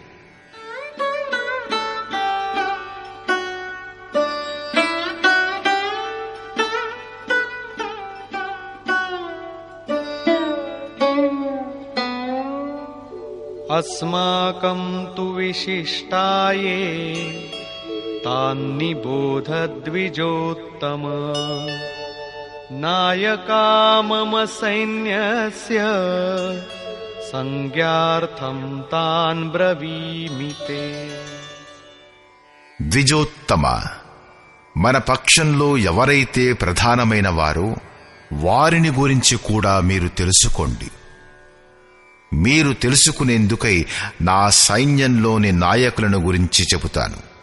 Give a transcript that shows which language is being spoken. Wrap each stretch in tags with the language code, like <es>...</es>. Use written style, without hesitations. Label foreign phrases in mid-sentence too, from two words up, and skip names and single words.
<sa>అస్మాకం తు విశిష్టాయే తాన్ని బోధ ద్విజోత్తమ नायका मम सैन्यस्य संज्ञार्थं तान् ब्रवीमि ते।</sa> <te>ద్విజోత్తమ, మన పక్షంలో ఎవరైతే ప్రధానమైన వారో వారిని గురించి కూడా మీరు తెలుసుకోండి. మీరు తెలుసుకునేందుకై నా సైన్యంలోని నాయకులను గురించి చెబుతాను.</te>